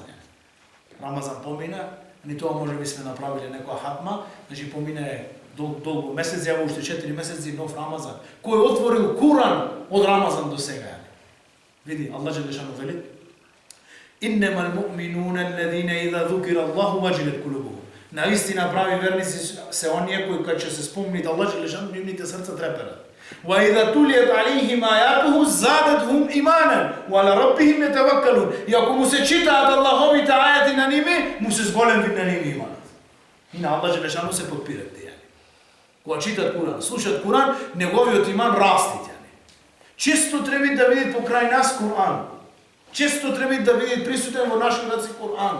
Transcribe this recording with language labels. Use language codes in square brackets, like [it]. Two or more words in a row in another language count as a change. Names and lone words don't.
[mk] Рамазан помина, ни тоа може би сме направиле некоја хатма, значи помине долго месец, ја уште 4 месеци нов Рамазан. Кој отворил Куран од Рамазан до сега? Види, Аллах Желешану вели: [ar] إنما المؤمنون الذين إذا ذكر الله وجلت قلوبهم. [mk] Наистина прави верници се оние кои кога ќе се спомни Аллах Желешану, нивните срца треперат. [ar] وإذا تليت عليهم آياته زادتهم إيمانا وعلى ربهم يتوكلون. [mk] И ако му се читаат Аллаховите ајати на ними, му се зголеми на ними иманот. И на Аллах Желешану се подпират тие. Кога читат Куран, слушат Куран, неговиот иман расти. Често треба да види покрај нас Куран. Често треба да види присутен во нашите раци Куран.